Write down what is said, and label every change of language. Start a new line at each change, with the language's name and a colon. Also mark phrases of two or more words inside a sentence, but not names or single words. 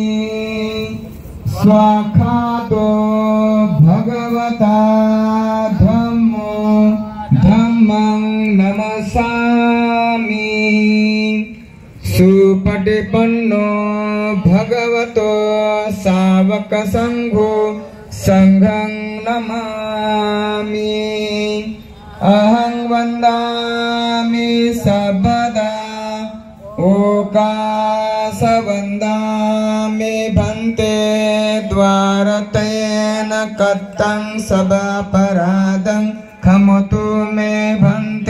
Pali: स्वाखातो भगवता धम्मो धम्मं नमस्सामि। सुपटिपन्नो भगवतो सावक संघो संघं नमामि। अहं वन्दामि सर्वदा ओकास वन्दामि भन्ते द्वारतेन कत्तं सभापराधं खमतु मे भन्ते।